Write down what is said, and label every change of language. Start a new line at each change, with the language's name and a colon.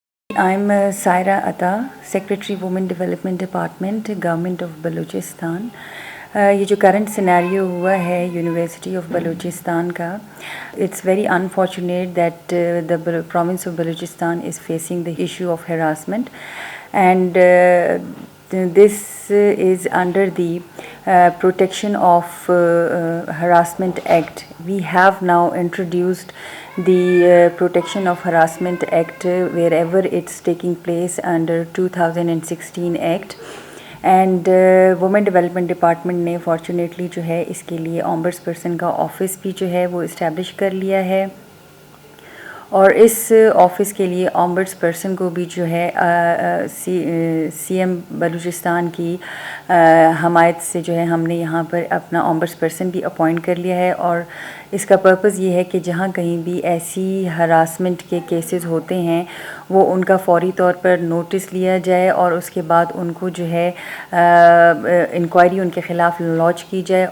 English: I'm Saira Atta, Secretary Women Development Department, Government of Balochistan.
Urdu: یہ جو current scenario ہوا ہے یونیورسٹی آف بلوچستان کا،
English: It's very unfortunate that the province of Balochistan is facing the issue of harassment and this is under the Protection of Harassment Act. We have now introduced the Protection of Harassment Act wherever it's taking place under 2016 Act.
Urdu: And women development department نے fortunately جو ہے اس کے لیے آمبڈس person کا office بھی جو ہے وہ اسٹیبلش کر لیا ہے، اور اس آفس کے لیے آمبڈس پرسن کو بھی جو ہے سی ایم بلوچستان کی حمایت سے جو ہے ہم نے یہاں پر اپنا آمبڈس پرسن بھی اپوائنٹ کر لیا ہے، اور اس کا پرپز یہ ہے کہ جہاں کہیں بھی ایسی ہراسمنٹ کے کیسز ہوتے ہیں وہ ان کا فوری طور پر نوٹس لیا جائے، اور اس کے بعد ان کو جو ہے انکوائری ان کے خلاف لانچ کی جائے.